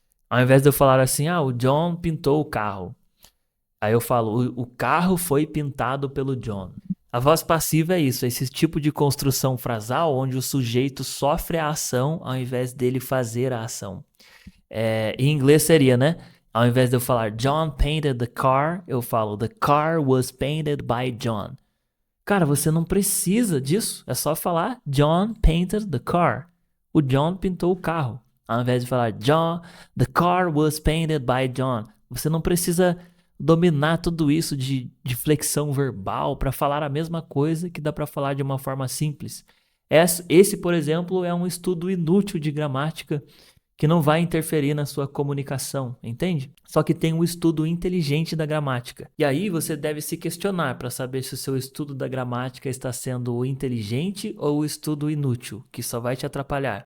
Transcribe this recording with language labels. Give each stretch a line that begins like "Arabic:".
Portuguese: Ao invés de eu falar assim, o John pintou o carro. Aí eu falo, o carro foi pintado pelo John. A voz passiva é isso, esse tipo de construção frasal onde o sujeito sofre a ação ao invés dele fazer a ação. Em inglês seria, né? Ao invés de eu falar
English: John painted the car,
Portuguese: eu falo
English: the car was painted by John.
Portuguese: Cara, você não precisa disso. É só falar
English: John painted the car.
Portuguese: O John pintou o carro. Ao invés de falar
English: the car was painted by John.
Portuguese: Você não precisa dominar tudo isso de flexão verbal para falar a mesma coisa que dá para falar de uma forma simples. Esse, por exemplo, é um estudo inútil de gramática que não vai interferir na sua comunicação, entende? Só que tem um estudo inteligente da gramática. E aí você deve se questionar para saber se o seu estudo da gramática está sendo inteligente ou o estudo inútil, que só vai te atrapalhar.